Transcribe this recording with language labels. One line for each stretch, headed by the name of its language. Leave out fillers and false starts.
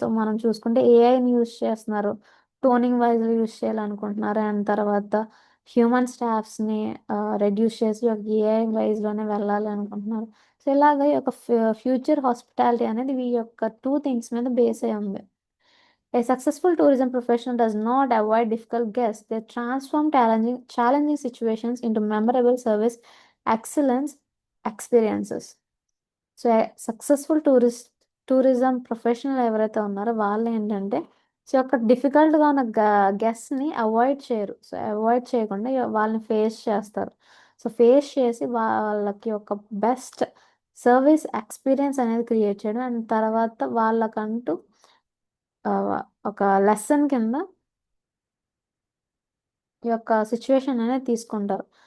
Telugu: So మనం చూసుకుంటే ఏఐని యూజ్ చేస్తున్నారు, టోనింగ్ వైజ్లో యూజ్ చేయాలనుకుంటున్నారు, అండ్ తర్వాత హ్యూమన్ స్టాఫ్స్ని రెడ్యూస్ చేసి ఒక ఏఐ వైజ్లోనే వెళ్ళాలి అనుకుంటున్నారు. సో ఇలాగ ఈ యొక్క ఫ్యూచర్ హాస్పిటాలిటీ అనేది ఈ యొక్క టూ థింగ్స్ మీద బేస్ అయి ఉంది.
English: A successful tourism professional does not avoid difficult guests. They transform challenging situations into memorable service excellence experiences.
Telugu: So successful tourism professional ఎవరైతే ఉన్నారో వాళ్ళు ఏంటంటే సో యొక్క డిఫికల్ట్గా ఉన్న గెస్ట్ని అవాయిడ్ చేయరు. సో అవాయిడ్ చేయకుండా వాళ్ళని ఫేస్ చేస్తారు. సో ఫేస్ చేసి వాళ్ళకి ఒక బెస్ట్ సర్వీస్ ఎక్స్పీరియన్స్ అనేది క్రియేట్ చేయడం, అండ్ తర్వాత వాళ్ళకంటూ ఒక లెసన్ కింద ఈ యొక్క సిచ్యువేషన్ అనేది తీసుకుంటారు.